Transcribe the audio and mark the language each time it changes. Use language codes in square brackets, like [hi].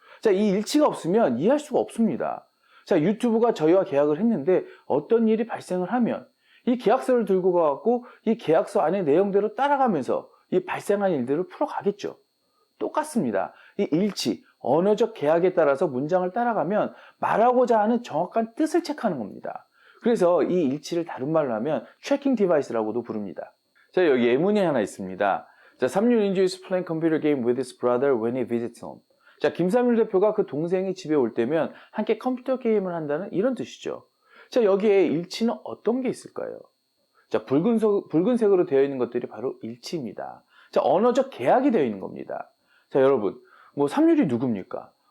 [ko] 자, 이 일치가 없으면 이해할 수가 없습니다. 자, 유튜브가 저희와 계약을 했는데 어떤 일이 발생을 하면 이 계약서를 들고 가갖고 이 계약서 안의 내용대로 따라가면서 이 발생한 일들을 풀어가겠죠. 똑같습니다. 이 일치, 언어적 계약에 따라서 문장을 따라가면 말하고자 하는 정확한 뜻을 체크하는 겁니다. 그래서 이 일치를 다른 말로 하면 트래킹 디바이스라고도 부릅니다. 자, 여기 예문이 하나 있습니다. [en] 자, 삼류 enjoys playing computer game with his brother when he visits home. [ko] 자, 김삼일 대표가 그 동생이 집에 올 때면 함께 컴퓨터 게임을 한다는 이런 뜻이죠. 자, 여기에 일치는 어떤 게 있을까요? 자, 붉은색으로 되어 있는 것들이 바로 일치입니다. 자, 언어적 계약이 되어 있는 겁니다. 자, 여러분, 삼률이 누굽니까?